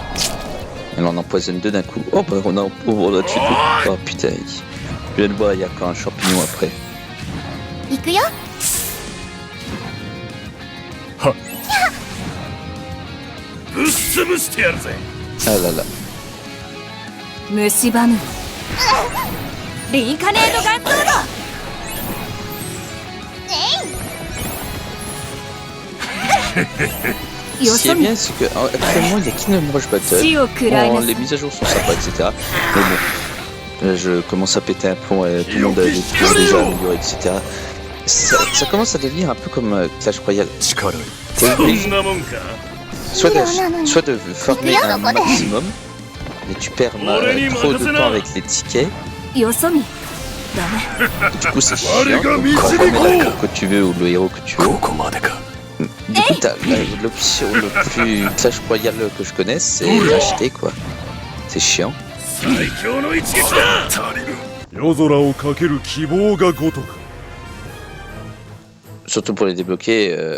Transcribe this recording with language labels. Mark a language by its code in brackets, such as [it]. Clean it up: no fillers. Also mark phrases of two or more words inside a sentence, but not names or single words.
[fr] Elle en empoisonne 2 d'un coup. Oh bah on a tué 2. Oh putain. Je viens de voir, il y a encore un champignon après. [ja] 行くよぶっ潰してやるぜ [fr] Ah là là. [ja] 蝕むリンカネードガンツード [fr] Ce qui est bien, c'est que actuellement il y a Kingdom Rush Battle. Bon, les mises à jour sont sympas, etc. Mais bon, je commence à péter un plomb et tout le monde a déjà amélioré, etc. Ça commence à devenir un peu comme Clash Royale. T'es obligé soit de farmer un maximum, mais tu perds trop de temps avec les tickets. [ja] よそ見ダメ [fr] Du coup, c'est chiant. Quand tu mets la que tu veux ou le héros que tu veux. Du coup, t'as l'option le plus Clash Royale que je connaisse, c'est l'acheter quoi. C'est chiant. [ja] 最強の一撃だ夜空をかける希望がごとく [fr] Surtout pour les débloquer.